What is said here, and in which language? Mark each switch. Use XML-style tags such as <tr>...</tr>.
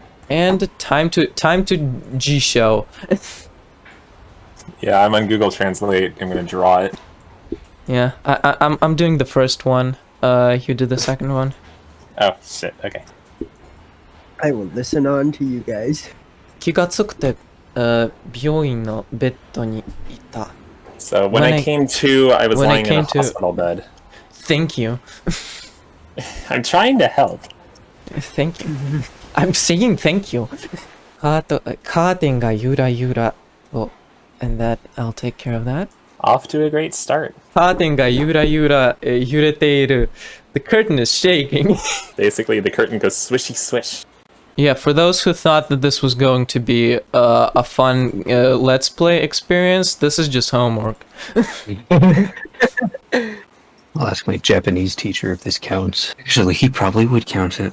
<en>And time to G show. Yeah, I'm on Google Translate. I'm gonna draw it. Yeah, I'm doing the first one. You did the second one. Oh shit. Okay. I will listen on to you guys.</en> <ja>気がつくて、病院のベッドにいた。</ja> <en>So when I came to, I was lying in a hospital bed. Thank you. I'm trying to help. Thank you. I'm saying thank you.</en> <ja>カーテンがゆらゆら。</ja> <en>Oh, and that I'll take care of that. Off to a great start.</en> <ja>カーテンがゆらゆら揺れている。</ja> <en>The curtain is shaking. Basically, the curtain goes swishy swish. Yeah, for those who thought that this was going to be a fun Let's Play experience, this is just homework. I'll ask my Japanese teacher if this counts. Actually, he probably would count it.</en>